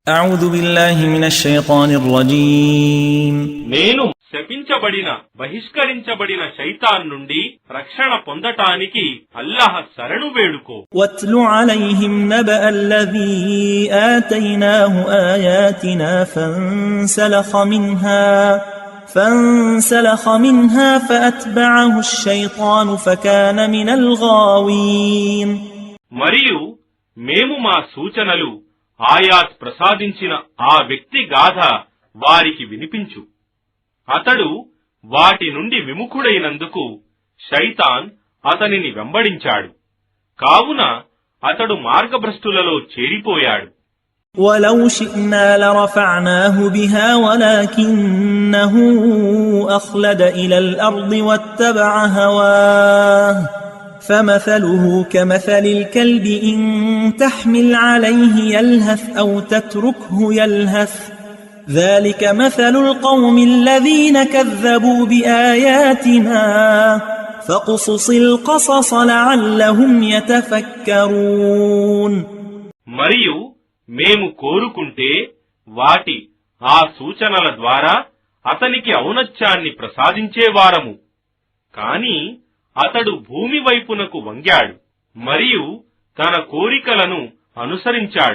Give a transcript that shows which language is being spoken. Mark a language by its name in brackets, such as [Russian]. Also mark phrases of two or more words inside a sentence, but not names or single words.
[Arabic] أعوذ بالله من الشيطان الرجيم [Telugu] నేను శపించబడిన బహిష్కరించబడిన శైతాన్ నుండి రక్షణ పొందటానికి అల్లాహ్ శరణు వేడుకో. [Arabic] واتل عليهم نبأ الذي آتيناه آياتنا فانسلخ منها فأتبعه الشيطان فكان من الغاوين. [Telugu] మరియు మేము మా సూచనలు ఆయాత్ ప్రసాదించిన ఆ వ్యక్తి గాథ వారికి వినిపించు. అతడు వాటి నుండి విముఖుడైనందుకు శైతాన్ అతనిని వెంబడించాడు, కావున అతడు మార్గభ్రష్టులలో చేరిపోయాడు. [Arabic] ولو شئنا لرفعناه بها ولكنه أخلد إلى الأرض واتبع هواه فمثله كمثل الكلب إن تحمل عليه يلهث أو تتركه يلهث ذلك مثل القوم الذين كذبوا بآياتنا فاقصص القصص لعلهم يتفكرون. [Telugu] మరియు మేము కోరుకుంటే వాటి ఆ సూచనల ద్వారా అతనికి ఔన్నత్యాన్ని ప్రసాదించేవారము. కాని అతడు భూమి వైపునకు వంగాడు మరియు తన కోరికలను అనుసరించాడు.